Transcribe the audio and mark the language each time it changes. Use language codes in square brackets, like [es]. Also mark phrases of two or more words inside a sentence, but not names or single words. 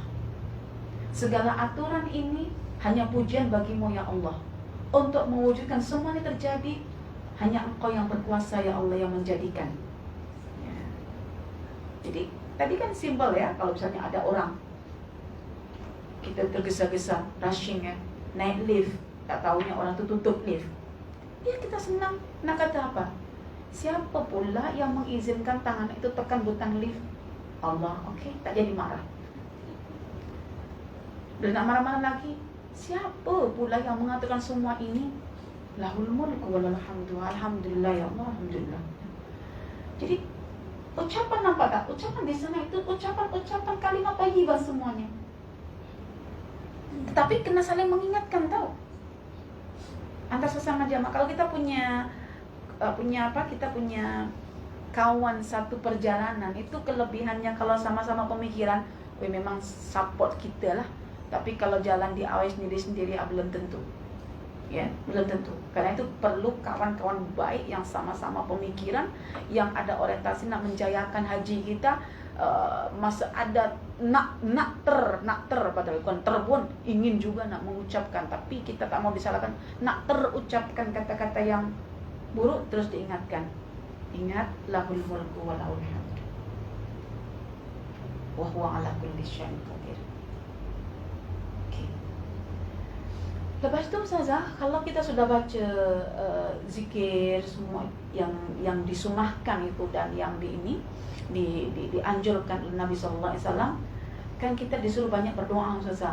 [ms] Segala aturan ini hanya pujian bagimu [ar] يا الله. [ms] Untuk mewujudkan semuanya terjadi, hanya Engkau yang berkuasa [ar] يا الله, [ms] yang menjadikan. Jadi tadi kan simpel ya, kalau misalnya ada orang kita tergesa-gesa rushing ya, naik lift, tak tahunya orang tu tutup lift. Ya kita senang. Nak kata apa? Siapa pula yang mengizinkan tangan itu tekan butang lift? Allah. Okey, tak jadi marah. Dan nak marah-marah lagi, siapa pula yang mengatakan semua ini? [ar] له الملك ولل حمد. الحمد لله يا الله، الحمد لله. [ms] Jadi ucapan nampak tak? Ucapan di sana itu ucapan kalimat thayyibah semuanya. Tetapi kena saling mengingatkan tau. Antar sesama jamaah. Kalau kita punya kita punya kawan satu perjalanan, itu kelebihannya kalau sama-sama pemikiran, memang support kita lah. Tapi kalau jalan di awal sendiri-sendiri belum tentu. Ya, belum tentu. Karena itu perlu kawan-kawan baik yang sama-sama pemikiran, yang ada orientasi nak menjayakan haji kita. Masa ada nak padahal bukan pun ingin juga nak mengucapkan, tapi kita tak mau disalahkan, nak terucapkan kata-kata yang buruk, terus diingatkan. Ingat, [ar] له الملك وله الحمد وهو على كل شيء قدير. [ms] Lepas tu Ustazah, kalau kita sudah baca zikir semua yang disunahkan itu dan yang dianjurkan oleh Nabi [ar] صلى الله عليه وسلم, [ms] kan kita disuruh banyak berdoa Ustazah.